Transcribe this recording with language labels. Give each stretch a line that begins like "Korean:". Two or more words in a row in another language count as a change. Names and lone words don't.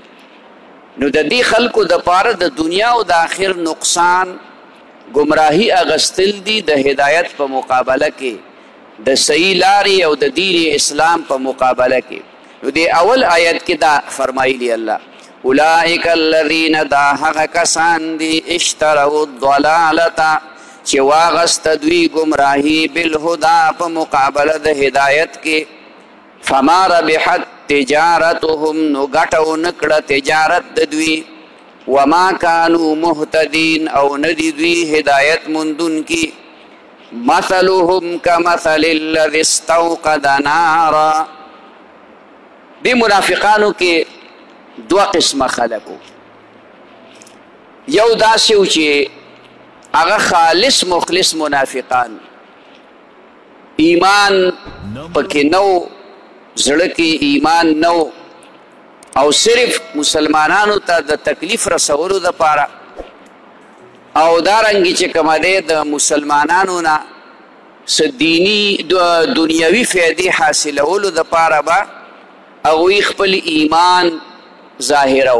Pashto: نو د دې خلکو دپاره د دنیا او د آخر نقصان گمراهی اغستل دی د هدایت په مقابله کې د صحیح لارې او د دین اسلام په مقابله کې. نو د اول آیت کې دا فرمایلی الله
Arabic: اولئک الذین
Pashto: دا هغه کسان دي
Arabic: اشتروا الضلالة
Pashto: چې واغسته دوی گمراهی بالهدى په مقابله د هدایت کې
Arabic: فما ربحت تجارتهم
Pashto: نو ګټه ونه کړه تجارت د دوی
Arabic: وما كانوا مهتدين
Pashto: او ندی دوی هدایت مندون کی
Arabic: مثلهم كمثل الذي استوقد نارا.
Pashto: دی منافقانو کې دو قسمه خلقو یو داسې و چې هغه خالص مخلص منافقان ایمان پکې نو زړه کې ایمان نو او صرف مسلمانانو ته د تکلیف رسولو دپاره او دارنګې چې کومه دی د مسلمانانو نه څه دیني دنیوي فایدې حاصلولو دپاره به هغوی خپل ایمان ظاهرو.